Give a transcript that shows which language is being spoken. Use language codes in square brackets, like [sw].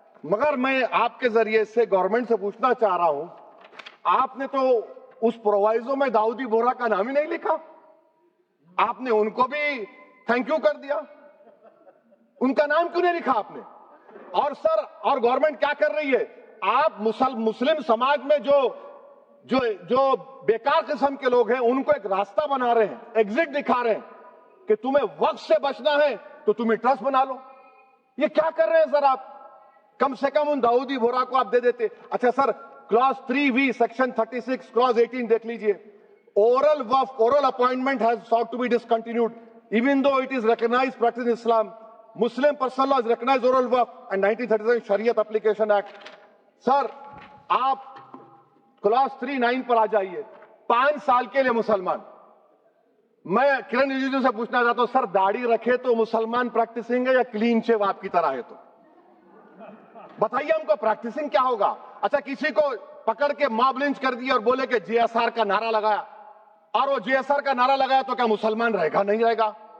[ur] مگر میں آپ کے ذریعے سے گورنمنٹ سے پوچھنا چاہ رہا ہوں, آپ نے تو اس پرووائزو میں داؤدی بورا کا نام ہی نہیں لکھا, آپ نے ان کو بھی تھینک یو کر دیا, ان کا نام کیوں نہیں لکھا آپ نے؟ اور سر, اور گورنمنٹ کیا کر رہی ہے؟ آپ مسلم سماج میں جو بیکار قسم کے لوگ ہیں ان کو ایک راستہ بنا رہے ہیں, ایگزٹ دکھا رہے ہیں کہ تمہیں وقت سے بچنا ہے تو تمہیں ٹرسٹ بنا لو. یہ کیا کر رہے ہیں سر آپ؟ کم سے کم ان داؤدی بورا کو آپ دے دیتے. اچھا سر, کلاس 3V سیکشن 36 کلاس 18 دیکھ لیجئے. [en] Oral waqf, oral appointment has sought to be discontinued even though it is recognized practice in Islam. Muslim personal law has recognized oral waqf and 1937 Shariat Application Act. [ur] سر آپ class 3-9 پر آ جائیے. 5 سال کے لیے مسلمان, میں کرن رجیجو سے پوچھنا چاہتا ہوں سر, داڑھی رکھے تو مسلمان پریکٹسنگ ہے یا کلین شیو آپ کی طرح ہے؟ تو بتائیے ہم کو پریکٹسنگ کیا ہوگا؟ اچھا, کسی کو پکڑ کے ماب لنچ کر دیا اور بولے کہ JSR کا نعرہ لگایا, اور وہ JSR کا نعرہ لگایا تو کیا مسلمان رہے گا؟ نہیں رہے گا.